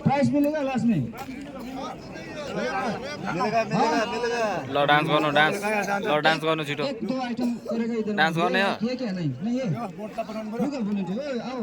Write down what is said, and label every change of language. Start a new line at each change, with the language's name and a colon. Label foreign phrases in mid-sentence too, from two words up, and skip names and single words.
Hindi: प्राइस मिलेगा लास्ट में
Nepali: ल डान्स गर्नु डान्स ल डान्स गर्नु छिटो
Hindi: एक दो आइटम करेगा इधर
Nepali: डान्स गर्ने हो
Hindi: ये क्या नहीं नहीं ये रुको बोल्नु आओ